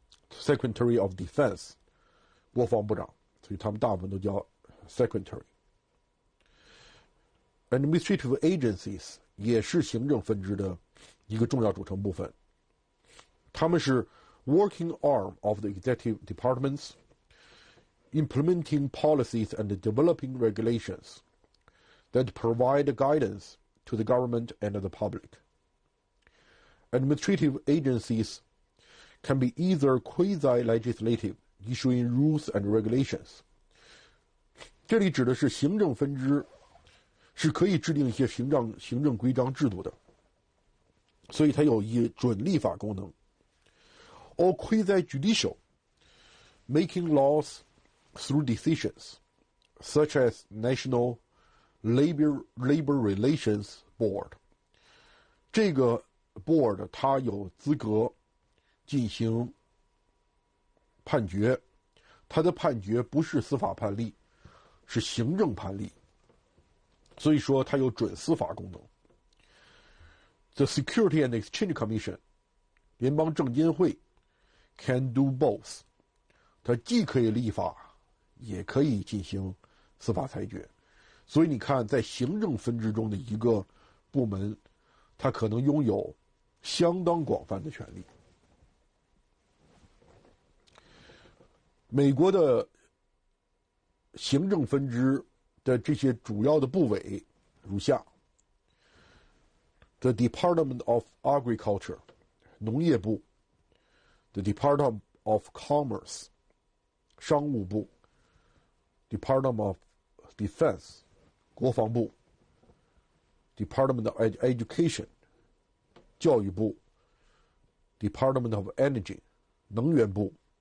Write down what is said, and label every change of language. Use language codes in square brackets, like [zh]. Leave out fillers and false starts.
[en] Secretary of Defense， [zh] 国防部长，所以他们大部分都叫 [en] Secretary。Administrative agencies [zh] 也是行政分支的一个重要组成部分，他们是 [en] working arm of the executive departments, implementing policies and developing regulations that provide guidance to the government and the public. Administrative agencies can be either quasi-legislative, issuing rules and regulations. [zh] 这里指的是行政分支是可以制定一些行政规章制度的，所以它有一准立法功能。 [en] Or quasi-judicial, making laws through decisions, such as National Labor Relations Board. [zh] 这个 board 它有资格进行判决，它的判决不是司法判例，是行政判例，所以说它有准司法功能。 The Security and Exchange Commission， 联邦证监会 [en] can do both， [zh] 它既可以立法，也可以进行司法裁决。所以你看，在行政分支中的一个部门，它可能拥有相当广泛的权利。美国的行政分支的这些主要的部委如下 ：The Department of Agriculture， 农业部 ；The Department of Commerce， 商务部 ；Department of Defense， 国防部 ；Department of Education， 教育部 ；Department of Energy， 能源部。